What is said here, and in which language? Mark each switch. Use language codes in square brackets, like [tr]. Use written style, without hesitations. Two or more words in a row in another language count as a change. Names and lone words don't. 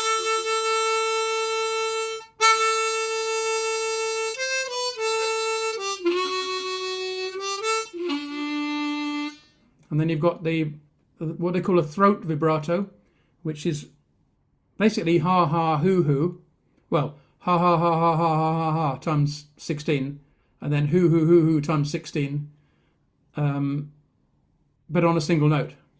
[en] And then you've got the what they call a throat vibrato, which is basically ha ha hoo hoo. Well, ha ha ha ha ha ha ha ha times 16, and then hoo hoo hoo hoo times 16, but on a single note.